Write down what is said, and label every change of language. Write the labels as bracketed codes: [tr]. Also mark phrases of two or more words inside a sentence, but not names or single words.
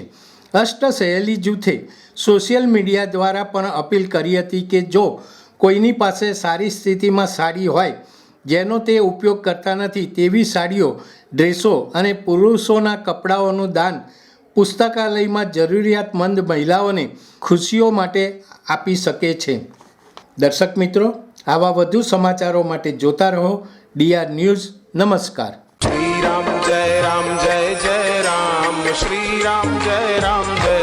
[gu] અષ્ટ સહેલી જૂથે સોશિયલ મીડિયા દ્વારા પણ અપીલ કરી હતી કે જો કોઈની પાસે સારી સ્થિતિમાં સાડી હોય જેનો તે ઉપયોગ કરતા નથી તેવી સાડીઓ, ડ્રેસો અને પુરુષોના કપડાઓનું દાન પુસ્તકાલયમાં જરૂરિયાતમંદ મહિલાઓને ખુશીઓ માટે આપી શકે છે. દર્શક મિત્રો, આવા વધુ સમાચારો માટે જોતા રહો ડીઆર ન્યૂઝ. નમસ્કાર. [hi] श्री राम जय जय राम श्री राम जय